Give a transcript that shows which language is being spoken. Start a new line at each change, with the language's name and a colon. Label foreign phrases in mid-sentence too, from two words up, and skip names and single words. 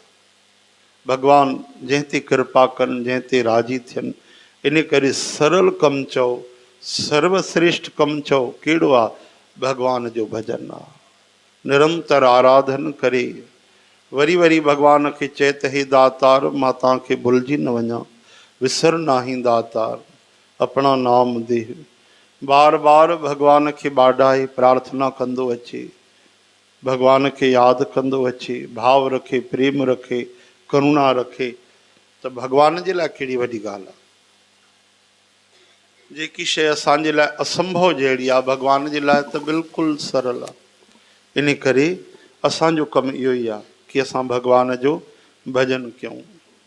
Sindhi: भॻवान जंहिं ते कृपा कनि, जंहिं ते राज़ी थियनि। इन करे सरल कमु चओ, सर्वश्रेष्ठ कमु चओ, कहिड़ो आहे? भॻवान जो भॼन आहे। निरंतर आराधन करे वरी वरी भॻवान खे चए त हे दातार, मां तव्हांखे भुलिजी न वञा,
Punjabi: ਵਿਸਰ ਨਾਹੀ ਦਾਤਾਰ, ਅਪਣਾ ਨਾਮ ਦੇ।
Sindhi: बार बार भॻवान खे ॿाॾाए प्रार्थना कंदो अचे, भॻवान खे यादि कंदो अचे, भाव रखे, प्रेम रखे, करुणा रखे, त भॻवान जे लाइ कहिड़ी वॾी ॻाल्हि आहे। जेकी शइ असांजे लाइ असंभव जहिड़ी आहे, भॻवान जे लाइ त बिल्कुलु सरल आहे। इन करे असांजो कमु इहो ई आहे कि असां भॻवान जो भॼन कयूं।